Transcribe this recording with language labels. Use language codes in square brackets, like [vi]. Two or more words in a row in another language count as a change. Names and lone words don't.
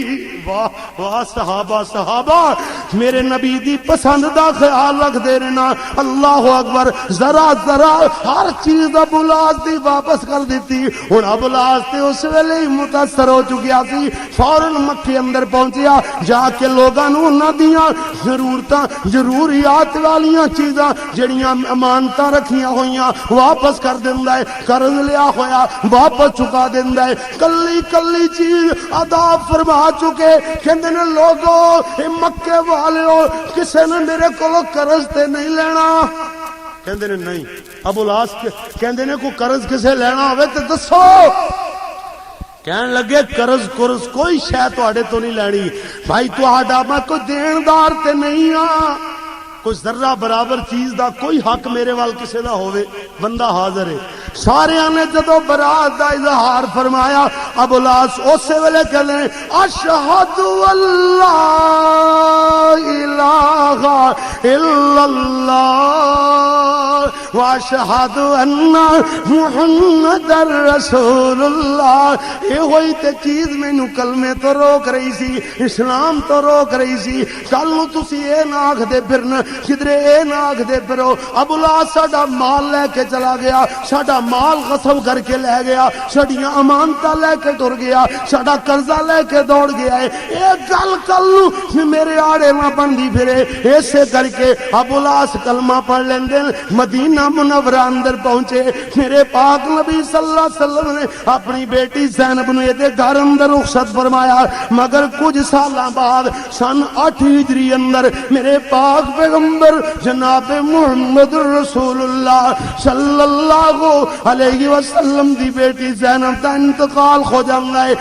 [pa] واہ واہ صحابہ میرے نبی دی پسند دا خیال رکھ دے رہنا. [ar] اللہ اکبر. [pa] ذرا ہر چیز ابو العاص دی واپس کر دیتی. ہن ابو العاص تے اس ویلے ہی متاثر ہو چکیا سی فوراً مکے اندر پہنچیا جا کے لوگاں نو انہاں دیاں ضروریات والیاں چیزاں جڑیاں امانتاں رکھیاں ہویاں واپس کر دیندا ہے. قرض لیا ہویا واپس چکا دیندا ہے. کلی چیز ادا فرما چکے. کہندے نے لوگو اے مکے والےو کسے نے میرے کولوں قرض تے نہیں لینا. کہندے نے نہیں. ابو العاص کہندے نے کوئی قرض کسے لینا ہوے تے دسو. کہن لگے قرض کوئی شے تواڈے تو نہیں لینی بھائی تہاڈا میں کوئی دیندار تے نہیں ہاں کوئی ذرہ برابر چیز دا کوئی حق میرے وال کسے دا ہوئے بندہ حاضر ہے. سارے نے جدو برات دا اظہار فرمایا ابو العاص اسی ویلے کہنے [ar] اشہد اللہ الہ الا اللہ واشہد ان محمد رسول اللہ. [pa] یہ ہوئی تے چیز مینوں کلمے تو روک رہی سی اسلام تو روک رہی سی. کل نو تسی اے نہ آکھ دے پھرن کدھرے اے نہ آکھ دے پھرو ابو العاص ساڈا مال لے کے چلا گیا ساڈا مال غصب کر کے لے گیا ساڈیاں امانتاں لے کے ٹر گیا ساڈا قرضہ لے کے دوڑ گیا ہے. اے گل کل میرے آڑے نہ بندی پھرے. ایسے کر کے ابو العاص کلمہ پڑھ لیندے مدینہ مدینہ منورہ اندر پہنچے، میرے پاک نبی [ar] صلی اللہ علیہ وسلم [pa] نے اپنی بیٹی زینب نے دے گھر اندر رخصت فرمایا، مگر کچھ سالاں بعد سن 8 ہجری اندر میرے پاک پیغمبر جناب محمد رسول اللہ [ar] صلی اللہ علیہ وسلم [pa] دی بیٹی زینب دا انتقال ہو جانا ہے۔